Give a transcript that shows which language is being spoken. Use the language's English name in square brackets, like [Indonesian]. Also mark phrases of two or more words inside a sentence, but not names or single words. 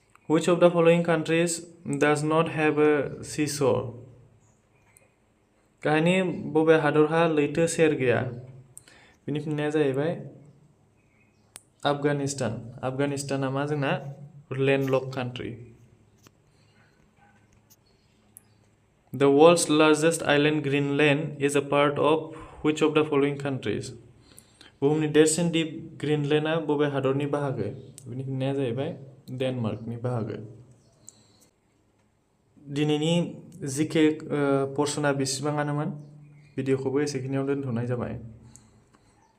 [English] Which of the following countries does not have a seashore? [Bodo] गाहायनि बबे हादरहा लैथो सेर गैया? बिनि फिननाया जाहैबाय आफगानिस्तान। आफगानिस्ताना मा जोंना [English] landlocked country. The world's largest island Greenland is a part of which of the following countries? [Bodo] बुहुमनि देरसिन दिप ग्रीनलैंडआ बबे हादरनि बाहागो? बिनि फिननाया जाहैबाय डेनमार्कनि बाहागो। दिनैनि जिके पर्सना बेसेबाङानोमोन? भिडिअखौबो एसेखिनियाव दोनथ'नाय जाबाय।